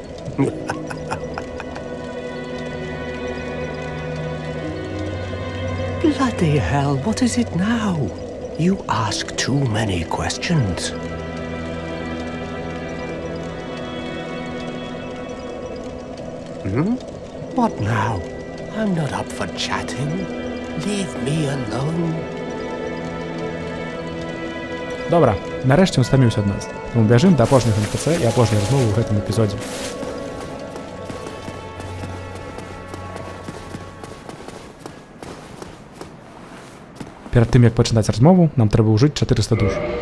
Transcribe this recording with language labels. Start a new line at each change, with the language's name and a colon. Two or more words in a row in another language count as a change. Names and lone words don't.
English: Bloody hell, what is it now? You ask too many questions. What now? I'm not up for chatting. Leave me alone.
Belarusian: Добра, нарэшце ён стаміўся ад нас. Мы бяжым да апошняга НПЦ і апошняй размовы ў гэтым эпізодзе. Перад тым, як пачынаць размову, нам трэба ўжыць 400 душ.